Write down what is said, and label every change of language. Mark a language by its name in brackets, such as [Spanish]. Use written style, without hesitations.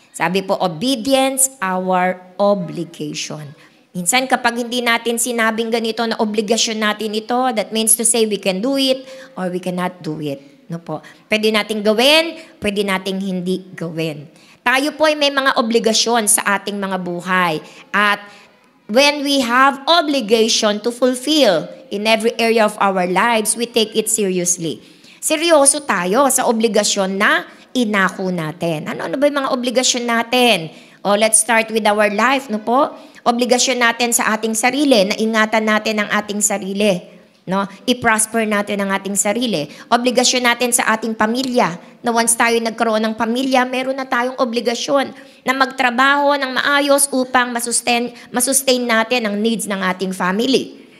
[Filipino] Sabi po, [English] obedience, our obligation. [Filipino] Minsan kapag hindi natin sinabing ganito na obligasyon natin ito, [English] that means to say we can do it or we cannot do it. No po. [Filipino] Pwede nating gawin, pwede nating hindi gawin. Tayo po ay may mga obligasyon sa ating mga buhay. [English] At when we have obligation to fulfill in every area of our lives, we take it seriously. [Filipino] Seryoso tayo sa obligasyon na inako natin. Ano ba yung mga obligasyon natin? [English] Let's start with our life, no po? [Filipino] Obligasyon natin sa ating sarili, na ingatan natin ang ating sarili. No? I-prosper natin ang ating sarili. Obligasyon natin sa ating pamilya, na once tayo nagkaroon ng pamilya, meron na tayong obligasyon na magtrabaho ng maayos upang masustain natin ang needs ng ating family.